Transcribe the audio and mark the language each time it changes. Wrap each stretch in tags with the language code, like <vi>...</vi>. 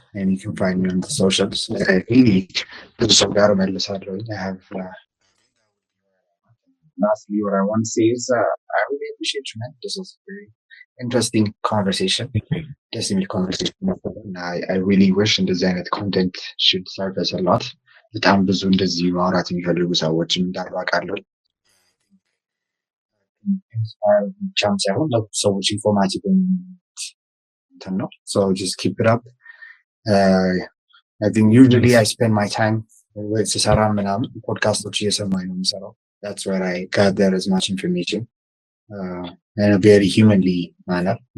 <en>And you can find me on the socials. I really I have lastly what I want to say is I really appreciate you, man. This was a very interesting conversation. Definitely conversation. And I really wish in design that content should serve us a lot.</en> <am>በጣም ብዙ እንደዚህ ማውራት የሚፈልጉ ሰዎችም እንዳሉ አውቃለሁ። ብቻም ሳይሆን ለብዙ ሰዎች ኢንፎርማቲቭ እንትን ነው።</am> <en>So just keep it up. I think usually I spend my time with</en> <am>ስሰራ ምናምን ፖድካስቶች እየሰማኝ ነው የምሰራው.</am> <en>That's where I gather as much information in a very humanly manner.</en>